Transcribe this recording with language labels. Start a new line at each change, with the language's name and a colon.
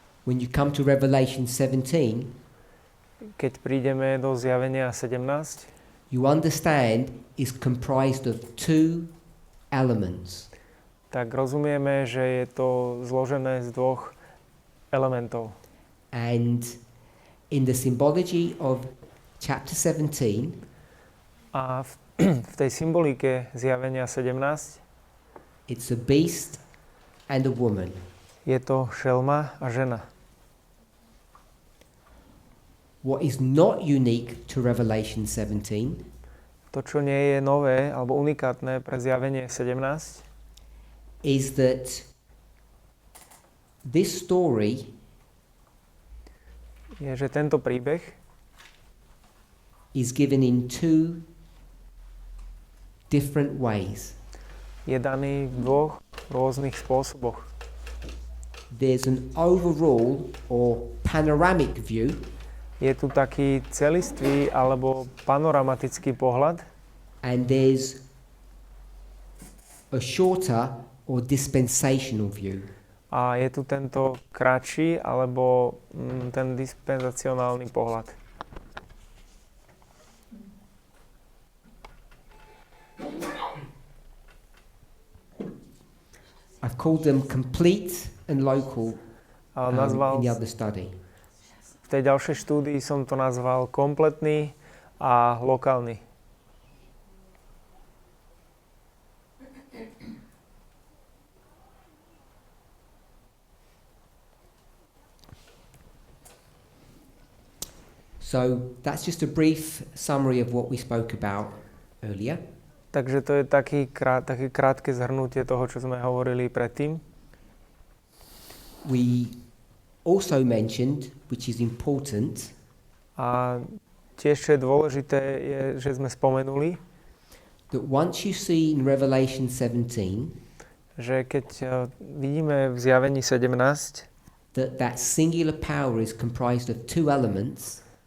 English: when you come to Revelation 17,
Slovak: keď prídeme do zjavenia 17,
English: you understand is comprised of two elements.
Slovak: tak rozumieme, že je to zložené z dvoch elementov.
English: And in the symbology of chapter 17,
Slovak: A v tej symbolike zjavenia 17
English: it's a beast and a woman.
Slovak: je to šelma a žena.
English: What is not unique to Revelation 17
Slovak: To, čo nie je nové alebo unikátne pre zjavenie 17,
English: is that this story
Slovak: je, že tento príbeh
English: is given in two different ways.
Slovak: je daný v dvoch rôznych spôsoboch.
English: There's an overall or panoramic view,
Slovak: Je tu taký celistvý alebo panoramatický pohľad
English: and there's a shorter or dispensational view.
Slovak: a je tu tento kratší alebo ten dispenzacionálny pohľad.
English: I've called them complete and local in the other study.
Slovak: V tej ďalšej štúdii som to nazval kompletný a lokálny.
English: So that's just a brief summary of what we spoke about earlier.
Slovak: Takže to je také krátke zhrnutie toho, čo sme hovorili predtým.
English: We also mentioned, which is important,
Slovak: A tiež, čo je dôležité, je, že sme spomenuli,
English: that once you see in Revelation 17
Slovak: že keď vidíme v zjavení 17,
English: that singular power is comprised of two elements,